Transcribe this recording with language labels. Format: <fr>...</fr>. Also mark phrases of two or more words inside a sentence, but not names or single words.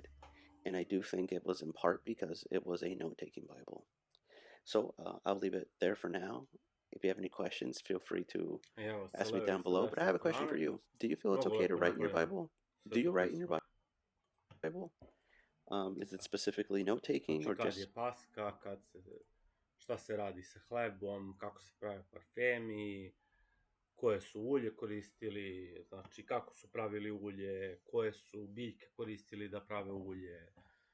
<en>And I do think it was in part because it was a note-taking Bible. So I'll leave it there for now. If you have any questions, feel free to ask me down below. But I have a question for you. Do you feel it's okay to write in your Bible? Do you write in your Bible? Is it specifically note-taking or</en> <sr>Kad je</sr> <en>just...</en> <sr>Paska, šta se radi sa hlebom, kako se prave parfemi, koje su ulje koristili, znači kako su pravili ulje, koje su biljke koristili da prave ulje,</sr>